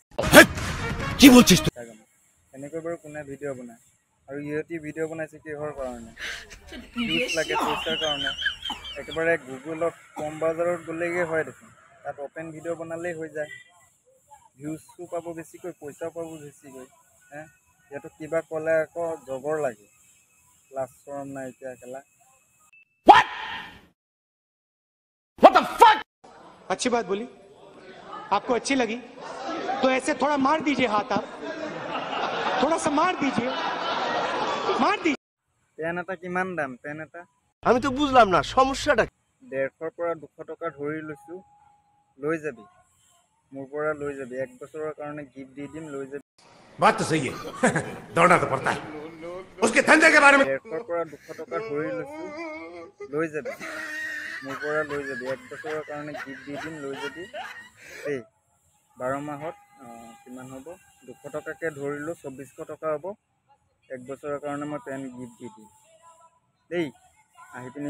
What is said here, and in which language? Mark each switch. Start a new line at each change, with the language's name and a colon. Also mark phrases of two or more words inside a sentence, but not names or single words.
Assamese: এনেকৈ বাৰু কোনে ভিডিঅ' বনায় আৰু ইহঁতি ভিডিঅ' বনাইছে কিহৰ কাৰণে ভিউজ লাগে পইচাৰ কাৰণে একেবাৰে গুগলত কম বজাৰত গ'লেগৈ হয় দেখোন তাত অপেন ভিডিঅ' বনালেই হৈ যায় ভিউজটো পাব বেছিকৈ পইচাও পাব বেছিকৈ হে সিহঁতক কিবা ক'লে আকৌ জগৰ লাগে লাজ শৰম নাইকিয়া কেলা
English: What the fuck?
Hindi: अच्छी बात बोली आपको अच्छी लगी तो ऐसे थोड़ा मार दीजिए हाथ आप थोड़ा सा मार दीजिए
Assamese: পেন এটা কিমান দাম পেন এটা
Bangla: আমি তো বুঝলাম না সমস্যাটা
Assamese: 150 পৰা 200 টকা ধৰি লৈছো লৈ যাবি মোৰ পৰা লৈ যাবি এক বছৰৰ কাৰণে গিফ্ট দি দিম লৈ যাবি
Hindi: बात तो सही है दौड़ना तो पड़ता है उसके धंधे के बारे में
Assamese: 150 পৰা 200 টকা ধৰি লৈছো লৈ যাবি মোৰ পৰা লৈ যাবি এক বছৰৰ কাৰণে গিফ্ট দি দিম লৈ যাবি এই 12 মাহত কিমান হ'ব 200 টকাকৈ ধৰিলোঁ 2400 টকা হ'ব 1 বছৰৰ কাৰণে মই পেণ্ট গিফ্ট দি দিম দেই আহি পিনি